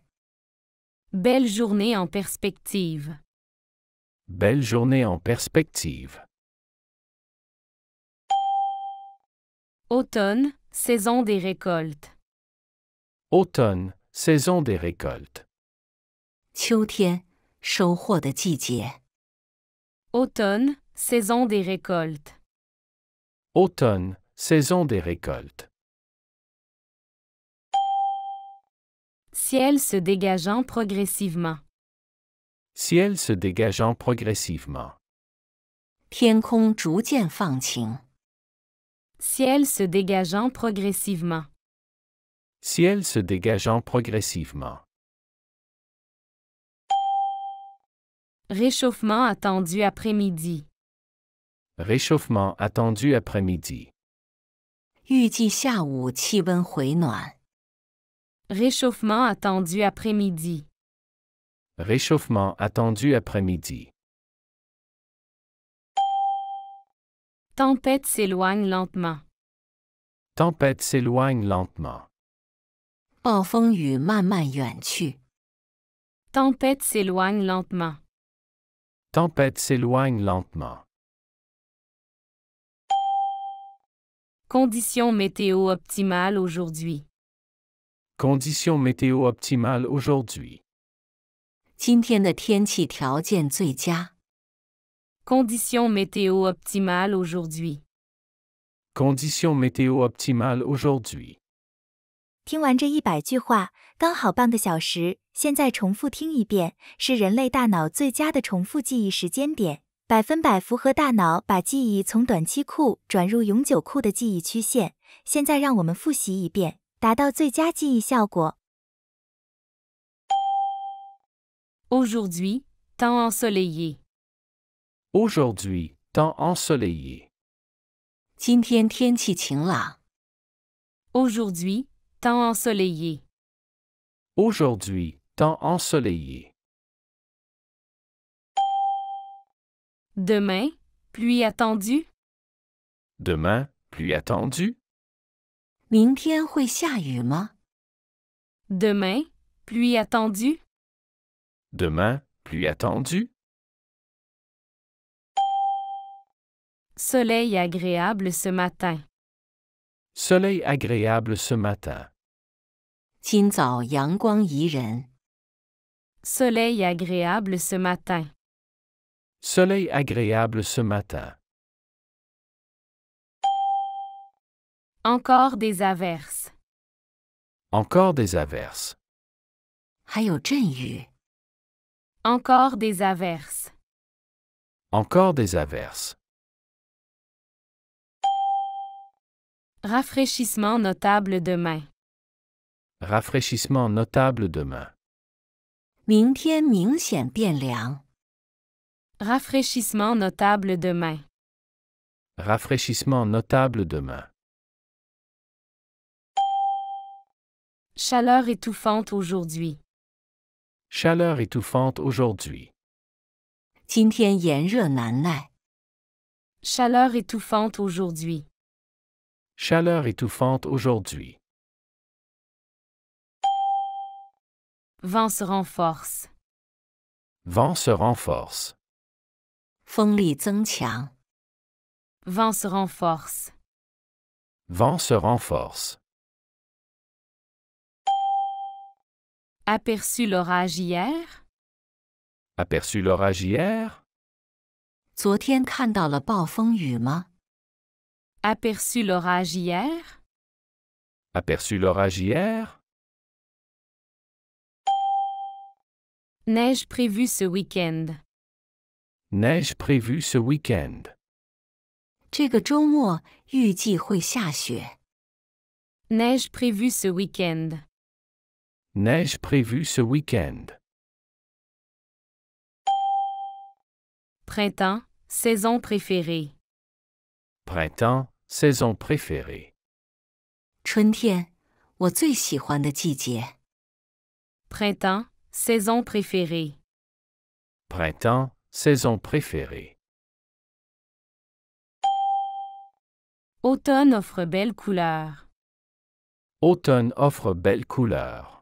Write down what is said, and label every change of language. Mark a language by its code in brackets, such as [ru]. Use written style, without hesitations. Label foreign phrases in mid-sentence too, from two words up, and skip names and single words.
[fr] Belle journée en perspective. Belle journée en perspective. Automne, saison des récoltes. Automne, saison des récoltes. [zh] 秋天，收获的季节。 [fr] Automne, saison des récoltes. Automne, saison des récoltes. Ciel se dégageant progressivement. Ciel se dégageant progressivement. [zh] 天空逐渐放晴。 [fr] Ciel se dégageant progressivement. Ciel se dégageant progressivement. Réchauffement attendu après-midi. Réchauffement attendu après-midi. [zh] 预计下午气温回暖。 [fr] Réchauffement attendu après-midi. Réchauffement attendu après-midi. Tempête s'éloigne lentement. Tempête s'éloigne lentement. [zh] 暴风雨慢慢远去。 [fr] Tempête s'éloigne lentement. Tempête s'éloigne lentement. Conditions météo optimales aujourd'hui. Conditions météo optimales aujourd'hui. [zh] 今天的天气条件最佳。 [fr] Conditions météo optimales aujourd'hui. Conditions météo optimales aujourd'hui. [zh] 听完这100句话，刚好半个小时，现在重复听一遍，是人类大脑最佳的重复记忆时间点，100%符合大脑把记忆从短期库转入永久库的记忆曲线。现在让我们复习一遍，达到最佳记忆效果。 [fr] Aujourd'hui, temps ensoleillé. Aujourd'hui, temps ensoleillé. [zh] 今天天气晴朗。 [fr] Aujourd'hui, temps ensoleillé. Aujourd'hui, temps ensoleillé. Demain, pluie attendue. Demain, pluie attendue. [zh] 明天会下雨吗？ [fr] Demain, pluie attendue. Demain, pluie attendue. Soleil agréable ce matin. Soleil agréable ce matin. [zh] 今早阳光宜人。 [fr] Soleil agréable ce matin. Soleil agréable ce matin. Encore des averses. Encore des averses. [zh] 还有阵雨。 [fr] Encore des averses. Encore des averses. Rafraîchissement notable demain. Rafraîchissement notable demain. [zh] 明天明显变凉。 [fr] Rafraîchissement notable demain. Rafraîchissement notable demain. Chaleur étouffante aujourd'hui. Chaleur étouffante aujourd'hui. [zh] 今天炎热难耐。 [fr] Chaleur étouffante aujourd'hui. Chaleur étouffante aujourd'hui. Vent se renforce. Vent se renforce. [zh] 风力增强。 [fr] Vent se renforce. Vent se renforce. Aperçu l'orage hier? Aperçu l'orage hier? [zh] 昨天看到了暴风雨吗？ [fr] Aperçu l'orage hier? Aperçu l'orage hier? Neige prévue ce week-end. Neige prévue ce week-end. [zh] 这个周末预计会下雪。 [fr] Neige prévue ce week-end. Neige prévue ce week-end. Printemps, saison préférée. Printemps, saison préférée. [zh] 春天，我最喜欢的季节。 [fr] Printemps, saison préférée. Printemps, saison préférée. Automne offre belles couleurs. Automne offre belles couleurs.